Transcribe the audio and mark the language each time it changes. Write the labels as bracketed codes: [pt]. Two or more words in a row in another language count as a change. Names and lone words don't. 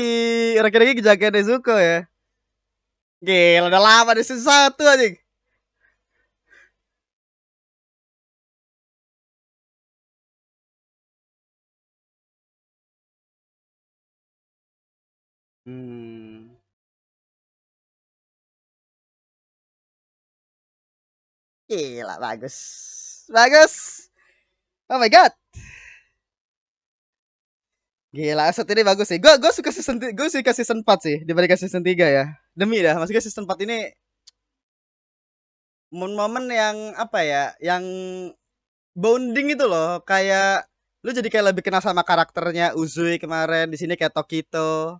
[id] Urokodaki jaga Nezuko ya. Gila, udah lama di season 1 anjing. Hmm. Gila, bagus. Bagus. [en] Oh my god. [id] Gila, set ini bagus sih. Gue suka gue suka season 4 sih dibandingkan season 3 ya. Demi dah, maksudnya season 4 ini momen-momen yang apa ya, yang bonding itu loh, kayak lu jadi kayak lebih kenal sama karakternya Uzui kemarin, di sini kayak Tokito.